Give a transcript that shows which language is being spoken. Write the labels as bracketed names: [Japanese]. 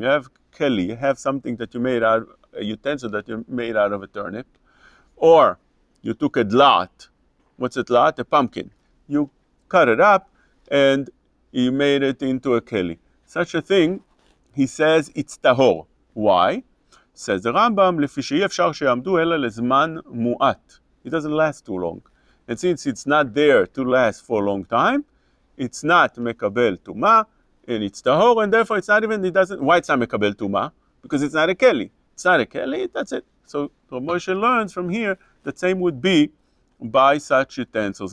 [English] You have keli, you have something that you made out, a utensil that you made out of a turnip, or you took a dlat. What's a dlat? A pumpkin. You cut it up and you made it into a keli. Such a thing, he says, it's tahor. Why? [Hebrew] Says the Rambam, לפי שאי אפשר שיעמדו אלא לזמן מועט. [English] It doesn't last too long. And since it's not there to last for a long time, it's not mekabel tuma, and it's tahor, and therefore it's not even, it doesn't, why it's not mekabel tuma? Because it's not a keli. It's not a keli, that's it. So Rav Moshe learns from here that same would be by such utensils.